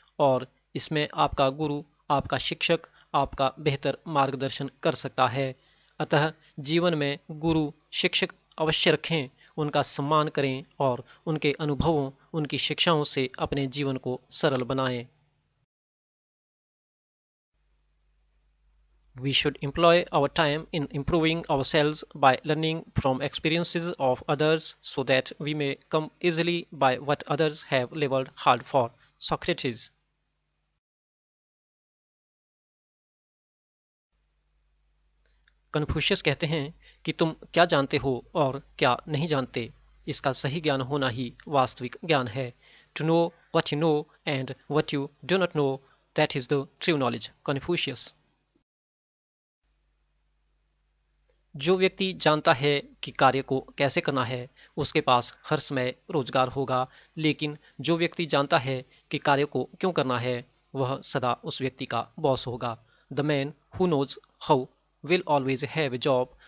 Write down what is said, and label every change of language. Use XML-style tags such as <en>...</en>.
<hi>और इसमें आपका गुरु, आपका शिक्षक आपका बेहतर मार्गदर्शन कर सकता है। अतः जीवन में गुरु शिक्षक अवश्य रखें, उनका सम्मान करें और उनके अनुभवों, उनकी शिक्षाओं से अपने जीवन को सरल बनाएं।</hi> <en>We should employ our time in improving ourselves by learning from experiences of others so that we may come easily by what others have labored hard for. Socrates.</en> <hi>Confucius कहते हैं कि तुम क्या जानते हो और क्या नहीं जानते, इसका सही ज्ञान होना ही वास्तविक ज्ञान है।</hi> <en>To know what you know and what you do not know, that is the true knowledge.</en> <hi>Confucius. जो व्यक्ति जानता है कि कार्य को कैसे करना है, उसके पास हर समय रोजगार होगा। लेकिन जो व्यक्ति जानता है कि कार्य को क्यों करना है, वह सदा उस व्यक्ति का बॉस होगा।</hi> <en>The man who knows how will always have a job.</en>